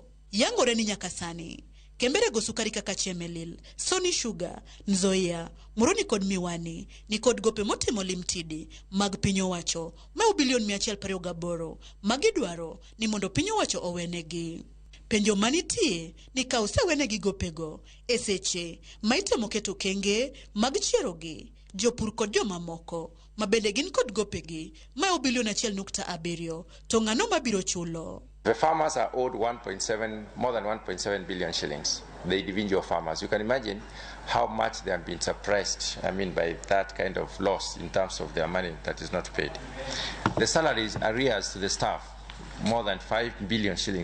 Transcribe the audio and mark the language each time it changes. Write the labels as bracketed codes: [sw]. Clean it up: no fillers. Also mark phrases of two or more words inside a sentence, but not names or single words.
[luo] Yangore ni nyaka sani kemberego sukari kaka Chemelil, Sony Sugar, Nzoia, Moroni kod Miwani ni kod gope motimo limtidi mag piny owacho ma bilion 128 magi dwaro ni mondo piny owacho owenegi. Penjo manitie ni ka osewenegi gopego e seche ma itemo keto kenge mag chierogi jopur kod jomamoko ma bende gin kod gopegi ma bilion 1.7 to ng'ano mabiro chulo. [en] The farmers are owed more than 1.7 billion shillings, the individual farmers. You can imagine how much they have been suppressed, by that kind of loss in terms of their money that is not paid. The salaries, arrears to the staff, more than 5 billion shillings.